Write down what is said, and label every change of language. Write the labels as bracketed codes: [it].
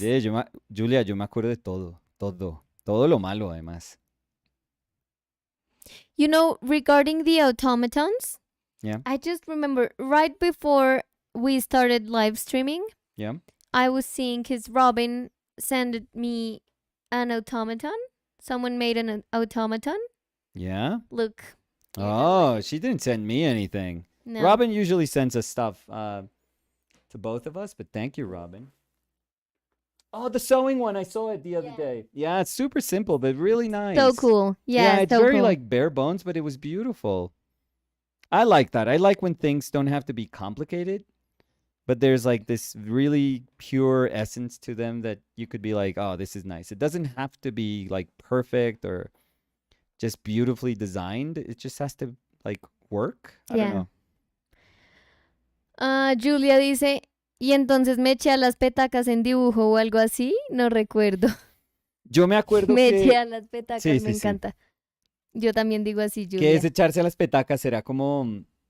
[es] Mire, Julia, yo me acuerdo de todo lo malo además. [en] You know, regarding the automatons, I just remember right before we started live streaming, I was seeing because Robin sent me an automaton. Someone made an automaton. Yeah? Look. Oh, she didn't send me anything. No. Robin usually sends us stuff to both of us, but thank you, Robin. Oh, the sewing one. I saw it the other day. Yeah, it's super simple, but really nice. So cool. Yeah, it's very like bare bones, but it was beautiful. I like that. I like when things don't have to be complicated, but there's like this really pure essence to them that you could be like, oh, this is nice. It doesn't have to be like perfect or just beautifully designed. It just has to like work. I don't know. [es] Julia dice, y entonces me eché a las petacas en dibujo o algo así, no recuerdo. Yo me acuerdo me eché a las petacas, me encanta. Yo también digo así, Julia. Que es echarse a las petacas, será como